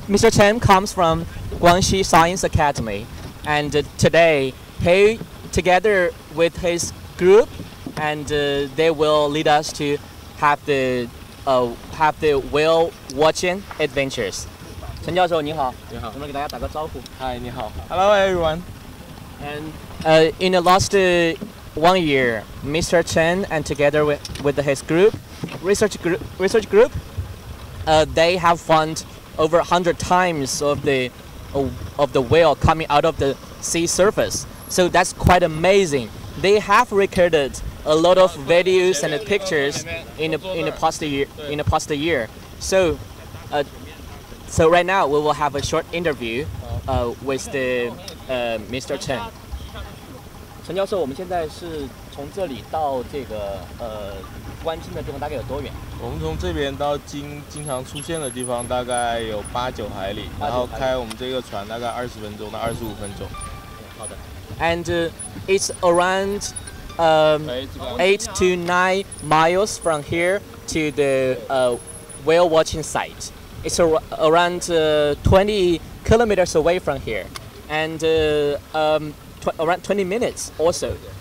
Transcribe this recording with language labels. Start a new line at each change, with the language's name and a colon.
English: Chen comes from Guangxi Science Academy, and today he, together with his group, and they will lead us to have the whale watching adventures.
Chinese: 陈教授你好，你好，我们给大家打个招呼。
English: Hi，
Chinese: 你好。
English: Hello everyone. And in the last 1 year, Mr. Chen and together with his research group, they have found over 100 times of the whale coming out of the sea surface. So that's quite amazing. They have recorded a lot of videos and pictures in the past year. So right now we will have a short interview with the Mr. Chen.
Chinese: 陈教授，我们现在是从这里到这个观鲸的地方大概有多远？我们从这边到经常出现的地方大概有8-9海里，然后开我们这个船大概20分钟到25分钟。好的。
English: And it's around 8 to 9 miles from here to the whale watching site. It's around 20 kilometers away from here, and around 20 minutes also.